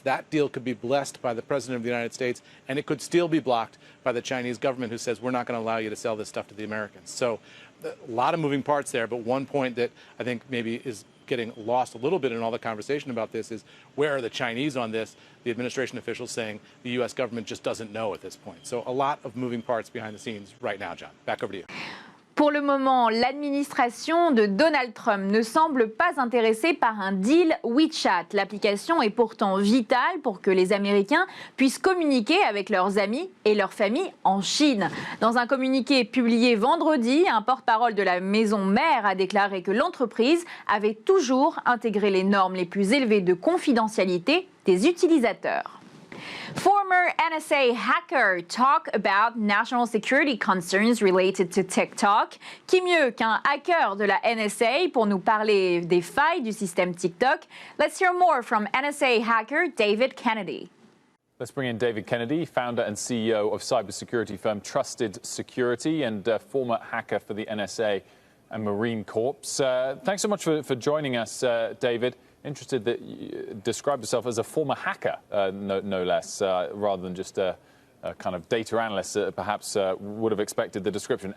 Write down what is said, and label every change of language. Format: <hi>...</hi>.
<en>That deal could be blessed by the President of the United States, and it could still be blocked by the Chinese government, who says, we're not going to allow you to sell this stuff to the Americans. So a lot of moving parts there, but one point that I think maybe is getting lost a little bit in all the conversation about this is, where are the Chinese on this? The administration officials saying the U.S. government just doesn't know at this point. So a lot of moving parts behind the scenes right now, John. Back over to you.</en> <fr>Pour le moment, l'administration de Donald Trump ne semble pas intéressée par un deal WeChat. L'application est pourtant vitale pour que les Américains puissent communiquer avec leurs amis et leurs familles en Chine. Dans un communiqué publié vendredi, un porte-parole de la maison mère a déclaré que l'entreprise avait toujours intégré les normes les plus élevées de confidentialité des utilisateurs.</fr> <en>Former NSA hacker talk about national security concerns related to TikTok.</en> <fr>Qui mieux qu'un hacker de la NSA pour nous parler des failles du système TikTok?</fr> <en>Let's hear more from NSA hacker David Kennedy. Let's bring in David Kennedy, founder and CEO of cybersecurity firm Trusted Security and former hacker for the NSA and Marine Corps. Thanks so much for joining us, David. Interested that you described yourself as a former hacker, no less, rather than just a kind of data analyst, perhaps would have expected the description.</en>